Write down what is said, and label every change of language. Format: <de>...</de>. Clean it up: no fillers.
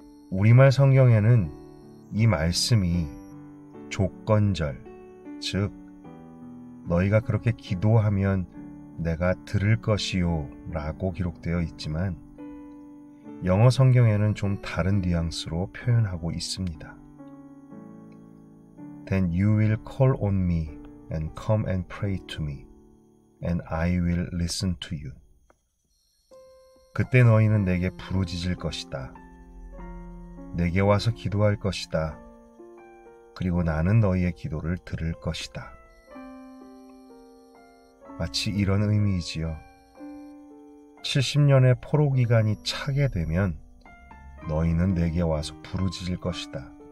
<ko>우리말 성경에는 이 말씀이 조건절, 즉 너희가 그렇게 기도하면 내가 들을 것이요 라고 기록되어 있지만 영어 성경에는 좀 다른 뉘앙스로 표현하고 있습니다.</ko> <en>Then you will call on me and come and pray to me, and I will listen to you.</en> <ko>그때 너희는 내게 부르짖을 것이다. 내게 와서 기도할 것이다. 그리고 나는 너희의 기도를 들을 것이다. 마치 이런 의미이지요. 70년의 포로 기간이 차게 되면 너희는 내게 와서 부르짖을 것이다.</ko>